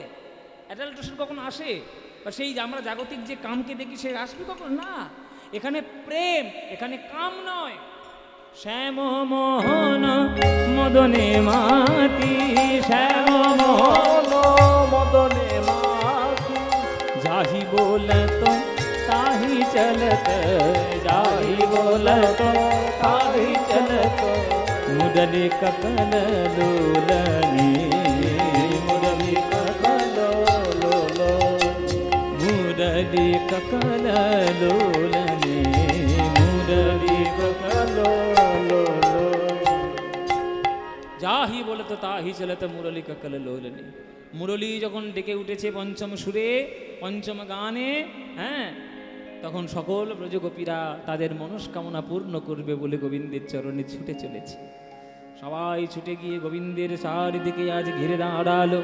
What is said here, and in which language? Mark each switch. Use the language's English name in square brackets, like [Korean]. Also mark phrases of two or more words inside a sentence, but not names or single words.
[Bangla] অ্যাডাল্টেশন কখনো আসে? বা সেই যে আমরা জাগতিক যে কামকে দেখি সে আসবে কখনো? না। এখানে প্রেম, এখানে কাম নয়। শ্যাম মোহন মদনে মাতি শ্যাম মোহন মদনে মাতি [Braj] जाहि बोलत ताहि चलत जाहि बोलत ताहि चलत मुरली ककल लोलनी मुरली ककल लोलो मुरली ककल लोलनी मुरली ककल लोलो जाहि बोलत ताहि चलत मुरली ककल लोलनी। [Bangla] মুরলী যখন ডেকে উঠেছে পঞ্চম সুরে, পঞ্চম গানে, হ্যাঁ, তখন সকল ব্রজগোপীরা তাদের মনস্কামনা পূর্ণ করবে বলে গোবিন্দের চরণে ছুটে চলেছে। সবাই ছুটে গিয়ে গোবিন্দের চারিদিকে আজ ঘিরে দাঁড়ালো।